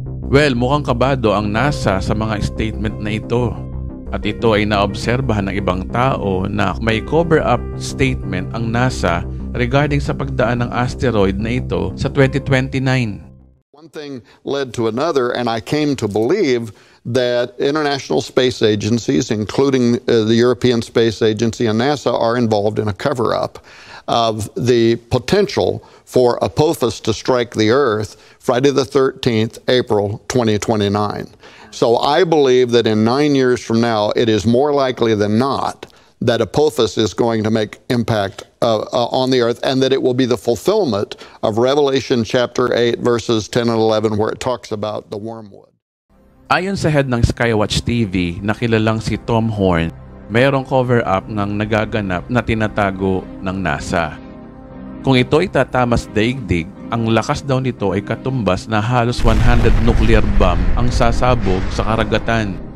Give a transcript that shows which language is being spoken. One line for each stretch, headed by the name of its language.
Filipino: Well, mukhang kabado ang NASA sa mga statement na ito. At ito ay naobserbahan ng ibang tao na may cover-up statement ang NASA regarding sa pagdaan ng asteroid na ito sa 2029.
English: One thing led to another, and I came to believe that international space agencies, including the European Space Agency and NASA, are involved in a cover-up of the potential for Apophis to strike the Earth Friday the 13th, April 2029. So I believe that in 9 years from now, it is more likely than not that Apophis is going to make impact on the Earth, and that it will be the fulfillment of Revelation chapter 8, verses 10 and 11, where it talks about the wormwood.
Filipino: Ayon sa head ng Skywatch TV na kilalang si Tom Horn, mayroong cover-up ng nagaganap na tinatago ng NASA. Kung ito ay tatama sa daigdig, ang lakas daw nito ay katumbas na halos 100 nuclear bomb ang sasabog sa karagatan.